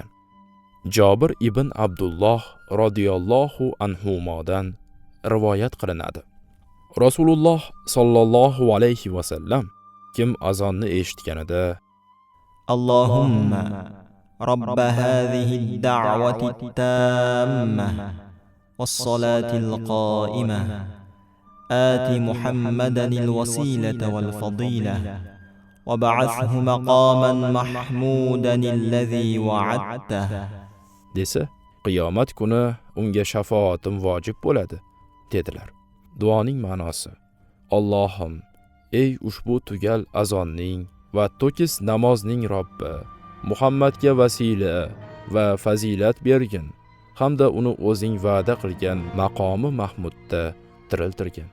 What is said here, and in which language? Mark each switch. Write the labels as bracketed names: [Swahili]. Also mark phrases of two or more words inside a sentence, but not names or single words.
[Uzbek] Jobir ibn Abdulloh [Arabic] رضي الله عنهما [Uzbek] rivoyat qilinadi. Rasululloh [Arabic] صلى الله عليه وسلم [Uzbek] kim azonni eshitganida [Arabic] اللهم رب هذه الدعوة التامة والصلاة القائمة آت محمدا الوسيلة والفضيلة وبعثه مقاما محمودا الذي وعدته [Uzbek] desa, qiyomat kuni unga shafaatim vojib bo'ladi, dedilar. Duoning ma'nosi: Allohim, ey ushbu tugal azonning va to'kis namozning Robbi, Muhammadga vasila va fazilat bergin, hamda uni o'zing va'da qilgan maqomi mahmudda tiriltirgin.